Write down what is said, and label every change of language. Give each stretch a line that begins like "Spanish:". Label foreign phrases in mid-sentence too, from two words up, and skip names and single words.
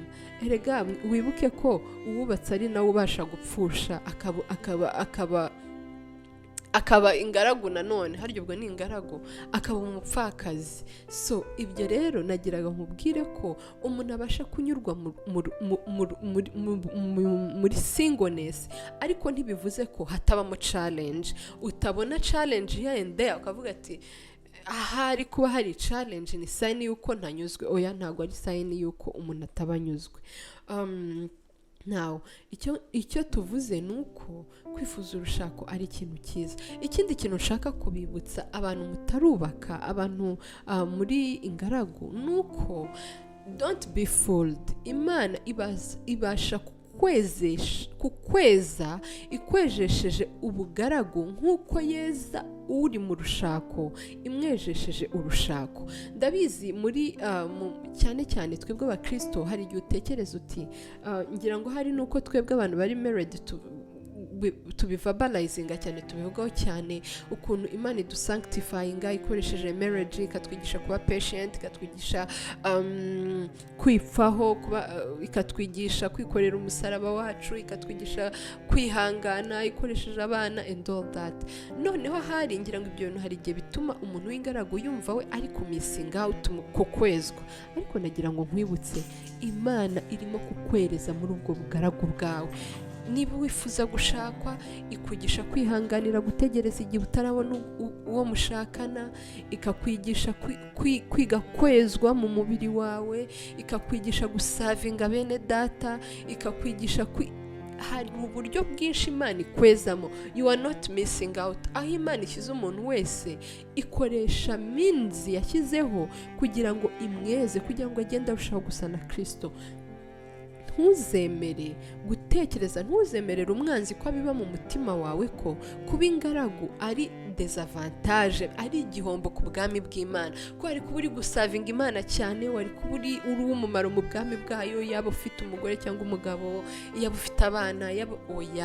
Kinyarwanda: Erega wibuke ko uwubatse ari nawe ubasha gupfusha akaba ingaragu nanone, haryo ubwo ni ingaragu, akaba umupfakazi. So ibyo rero nagiraga nkubwire ko umuntu abasha kunyurwa muri singleness, ariko ntibivuze ko hatabamo challenge. Utabona
English: challenge here and there
Kinyarwanda: ukavuga ati ahari kuba hari challenge ni sign yuko ntanyuzwe. Oya, ntabwo ari sign yuko umuntu atabanyuzwe. Now, icyo tuvuze ni uko kwifuza urushako ari ikintu cyiza. Ikindi kintu nshaka kubibutsa abantu mutarubaka, abantu muri ingaragu, ni uko
English: don't be fooled.
Kinyarwanda: Imana ibasha kukweza ikwejesheje ubugaragu nk'uko yeza uri mu rushako imwejesheje urushako. Ndabizi muri cyane cyane twebwe abakristo hari igihe utekereza uti ngira ngo hari nuko twebwe abantu bari married tubivabalizinga cyane, tubivugaho cyane ukuntu Imana idusanctifyinga ikoresheje marriage, ikatwigisha kuba patient, ikatwigisha kwipfaho, ikatwigisha kwikorera umusaraba wacu, ikatwigisha kwihangana ikoresheje abana
English: and all that.
Kinyarwanda: Noneho hari ngira ngo ibyo bintu hari igihe bituma umuntu w'ingaragu yumva we ari
English: missing out
Kinyarwanda: ku kwezwa. Ariko nagira ngo nkwibutse, Imana irimo kukwereza muri ubwo bugaragu bwawe. Niba wifuza gushakwa, ikwigisha kwihanganira gutegereza igihe utarabona uwo mushakana, ikakwigisha kwiga kwezwa mu mubiri wawe, ikakwigisha gusavinga bene data, ikakwigisha hari uburyo bwinshi Imana ikwezamo.
English: You are not missing out.
Kinyarwanda: Aho Imana ishyize umuntu wese ikoresha minzi yashyizeho kugira ngo imweze, kugira ngo agende arushaho gusa na Kristo. Ntuzemere gutekereza, ntuzemerere umwanzi ko abiba mu mutima wawe ko kuba ingaragu ari desavantage, ari igihombo ku bwami bw'Imana, ko wari kuba uri gusavinga Imana cyane, wari kuba uri uw'umumaro mu bwami bwayo, yaba ufite umugore cyangwa umugabo, yaba ufite abana, yaba oya.